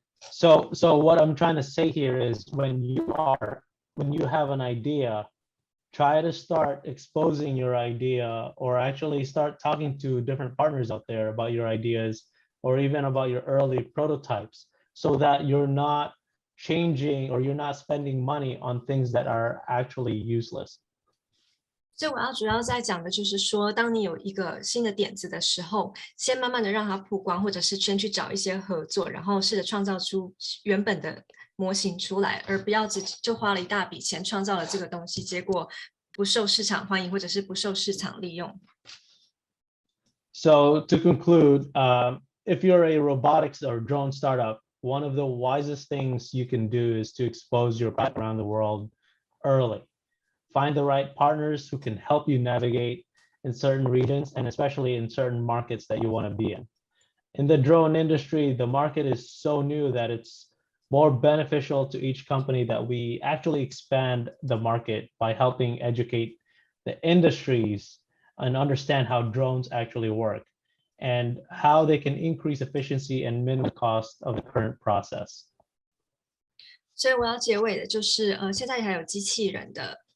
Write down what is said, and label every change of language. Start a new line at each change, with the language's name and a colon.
English: So what I'm trying to say here is when you have an idea, try to start exposing your idea or actually start talking to different partners out there about your ideas or even about your early prototypes so that you're not changing or you're not spending money on things that are actually useless.
Chinese: 所以我要主要在讲的就是说，当你有一个新的点子的时候，先慢慢的让它曝光，或者是先去找一些合作，然后试着创造出原本的模型出来，而不要就花了一大笔钱创造了这个东西，结果不受市场欢迎，或者是不受市场利用。
English: So to conclude, if you're a robotics or drone startup, one of the wisest things you can do is to expose your product around the world early. Find the right partners who can help you navigate in certain regions and especially in certain markets that you want to be in. In the drone industry, the market is so new that it's more beneficial to each company that we actually expand the market by helping educate the industries and understand how drones actually work and how they can increase efficiency and minimize the cost of the current process.
Chinese: 所以我要结尾的就是，现在还有机器人的。